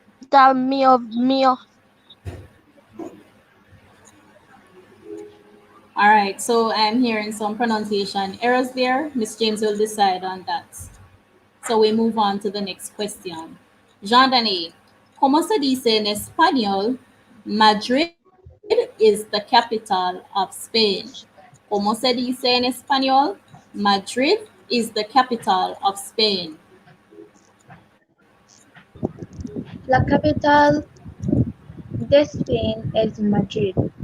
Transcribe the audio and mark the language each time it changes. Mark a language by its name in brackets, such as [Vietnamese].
[English] Ta Mio. All right, so I'm hearing some pronunciation errors there. Miss James will decide on that. So we move on to the next question. [Spanish] Jean Daniel, ¿cómo se dice en español? [English] Madrid is the capital of Spain. [Spanish] ¿Cómo se dice en español? [English] Madrid is the capital of Spain. [Spanish] La capital de Spain es Madrid.